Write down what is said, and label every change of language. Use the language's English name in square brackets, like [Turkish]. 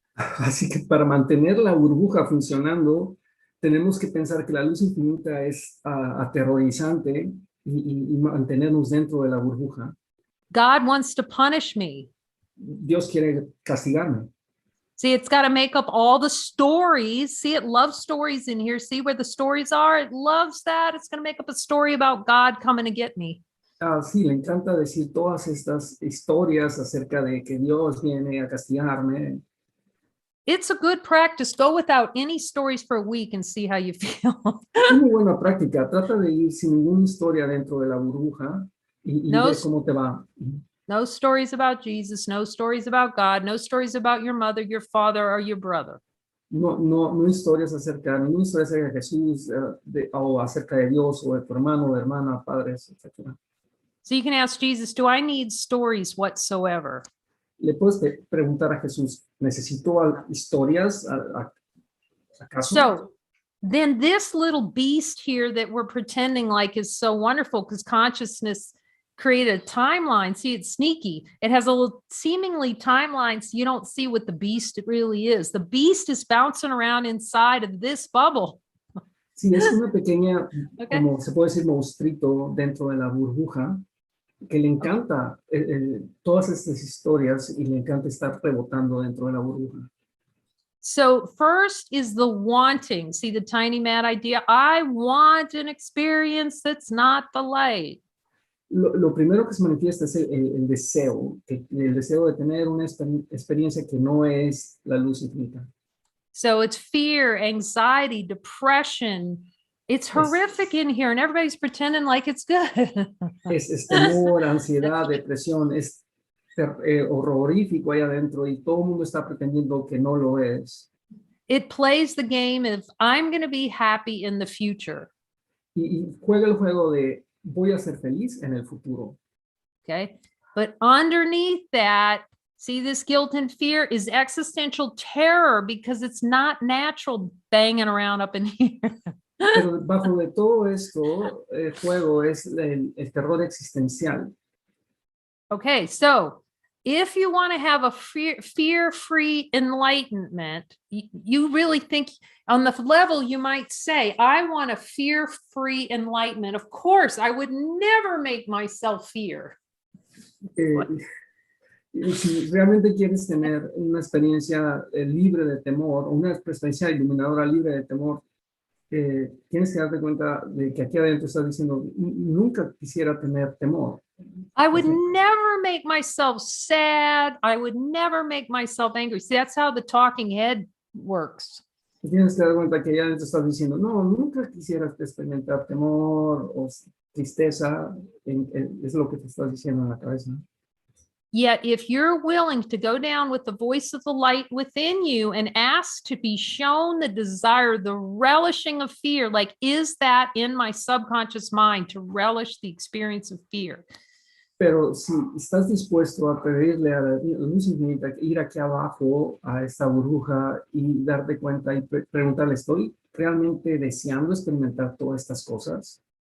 [Spanish] Así que para mantener la burbuja funcionando, tenemos que pensar que la luz infinita es aterrorizante y mantenernos dentro de la burbuja. [English] God wants to punish me. [Spanish] Dios quiere castigarme. [English] See, it's got to make up all the stories. See, it loves stories in here. See where the stories are? It loves that. It's going to make up a story about God coming to get me. [Spanish] Sí, le encanta decir todas estas historias acerca de que Dios viene a castigarme. [English] It's a good practice. Go without any stories for a week and see how you feel. [Spanish] Es muy buena práctica. Trata de ir sin ninguna historia dentro de la burbuja y [English] No, [Spanish] ver cómo te va. [English] no stories about Jesus, no stories about God, no stories about your mother, your father, or your brother. [Spanish] No historias acerca, ninguna historia acerca de Jesús o acerca de Dios o de tu hermano, de hermana, padres, etc. [English] So you can ask Jesus, do I need stories whatsoever? [Spanish] Le puedes preguntar a Jesús, ¿necesito historias acaso? [English] So then this little beast here that we're pretending like is so wonderful because consciousness created a timeline. See, it's sneaky. It has a little seemingly timeline so you don't see what the beast really is. The beast is bouncing around inside of this bubble. [Spanish] Sí, es una pequeña, [English] Okay. [Spanish] como se puede decir, monstruito dentro de la burbuja que le encanta todas estas historias y le encanta estar rebotando dentro de la burbuja. [English] So first is the wanting. See the tiny mad idea? I want an experience that's not the light. [Spanish] Lo primero que se manifiesta es el deseo de tener una experiencia que no es la luz infinita. [English] So it's fear, anxiety, depression. It's horrific in here and everybody's pretending like it's good. [Spanish] Es temor, ansiedad, depresión, es horrorífico ahí adentro y todo el mundo está pretendiendo que no lo es. [English] It plays the game of I'm going to be happy in the future. [Spanish] Y juega el juego de voy a ser feliz en el futuro. [English] Okay. But underneath that, see this guilt and fear is existential terror because it's not natural banging around up in here. [Spanish] Pero bajo de todo esto, el juego es el terror existencial. [English] Okay, so if you want to have a fear-free enlightenment, you really think on the level you might say, I want a fear-free enlightenment. Of course, I would never make myself fear. [Spanish] Si realmente quieres tener una experiencia libre de temor, una experiencia iluminadora libre de temor, tienes que darte cuenta de que aquí adentro estás diciendo, nunca quisiera tener temor. [English] I would never make myself sad. I would never make myself angry. See, that's how the talking head works. [Spanish] Tienes que dar cuenta que allá adentro estás diciendo, no, nunca quisieras experimentar temor o tristeza. Es lo que te estás diciendo en la cabeza. [English] Yet, if you're willing to go down with the voice of the light within you and ask to be shown the desire, the relishing of fear, like, is that in my subconscious mind to relish the experience of fear? [Spanish] Pero si estás dispuesto a pedirle a la luz infinita ir aquí abajo a esta burbuja y darte cuenta y preguntarle, ¿estoy realmente deseando experimentar todas estas cosas?